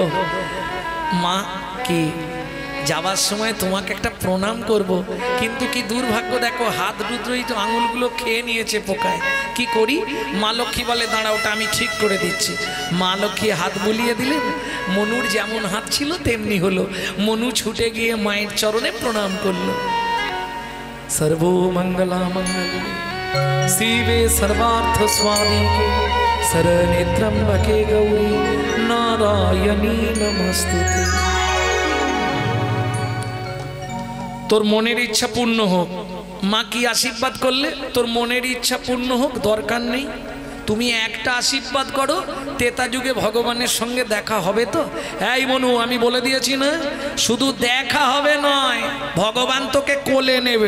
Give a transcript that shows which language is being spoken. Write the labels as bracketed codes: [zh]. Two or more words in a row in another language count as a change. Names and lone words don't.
[bn] মা কি যাবার সময় তোমাকে একটা প্রণাম করব, কিন্তু কি দুর্ভাগ্য দেখো হাত দুটোই তো আঙুলগুলো খেয়ে নিয়েছে পোকায়, কি করি? মা লক্ষ্মী বলে দাঁড়া ওটা আমি ঠিক করে দিচ্ছি। মা লক্ষ্মী হাত বুলিয়ে দিলেন, মনুর যেমন হাত ছিল তেমনি হলো। মনু ছুটে গিয়ে মায়ের চরণে প্রণাম করলো। [sa] सर्वमंगला मंगले शिवे सर्वार्थ स्वादिके शरणेत्रम्बके गौरी नारायणी नमस्तुते। [bn] তোর মনের ইচ্ছা পূর্ণ হোক। মা কি আশীর্বাদ করলে? তোর মনের ইচ্ছা পূর্ণ হোক, দরকার নেই। তুমি একটা আশীর্বাদ করো, তেতা যুগে ভগবানের সঙ্গে দেখা হবে তো। এই মনু আমি বলে দিয়েছি না, শুধু দেখা হবে নয়, ভগবান তোকে কোলে নেবে।